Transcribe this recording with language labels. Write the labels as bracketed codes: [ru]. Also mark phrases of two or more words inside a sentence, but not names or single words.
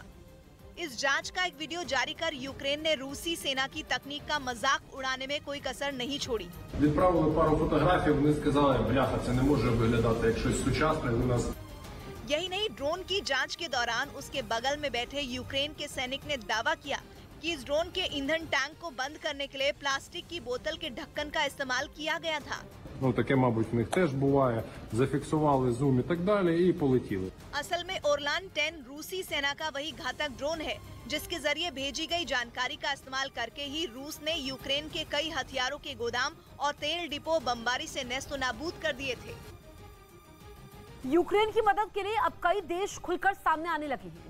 [hi] इस जांच का एक वीडियो जारी कर यूक्रेन ने रूसी सेना की तकनीक का मजाक उड़ाने में कोई कसर नहीं छोड़ी। [uk] Відправили пару фотографій, вони сказали, бляха, це не може виглядати як щось сучасне, ви нас. [hi] यही नहीं, ड्रोन की जांच के दौरान उसके बगल में बैठे यूक्रेन के सैनिक ने दावा किया कि इस ड्रोन के ईंधन टैंक को बंद करने के लिए प्लास्टिक की बोतल के ढक्कन का इस्तेमाल किया गया था। [uk] Ну, таке, мабуть, в них теж буває. Зафіксували зум і так далі і полетіли. [hi] असल में ओरलान 10 रूसी सेना का वही घातक ड्रोन है जिसके जरिए भेजी गई जानकारी का इस्तेमाल करके ही रूस ने यूक्रेन के कई हथियारों के गोदाम और तेल डिपो बमबारी से नेस्तो नाबूद कर दिए थे। यूक्रेन की मदद के लिए अब कई देश खुलकर सामने आने लगे हैं।